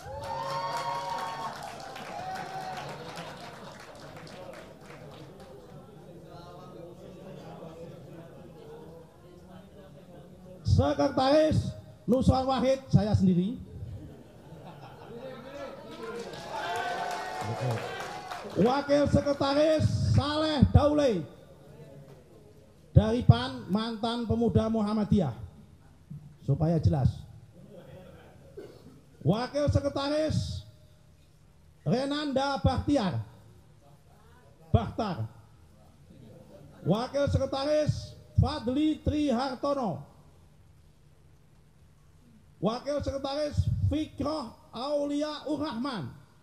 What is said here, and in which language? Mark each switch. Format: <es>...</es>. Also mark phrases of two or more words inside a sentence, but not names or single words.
<id>Sekretaris Nuswan Wahid, saya sendiri. Wakil Sekretaris Saleh Daule dari PAN, mantan pemuda Muhammadiyah, supaya jelas. Wakil Sekretaris Renanda Bahtar. Wakil Sekretaris Fadli Trihartono. Wakil Sekretaris Fikroh Aulia Urrahman.</id>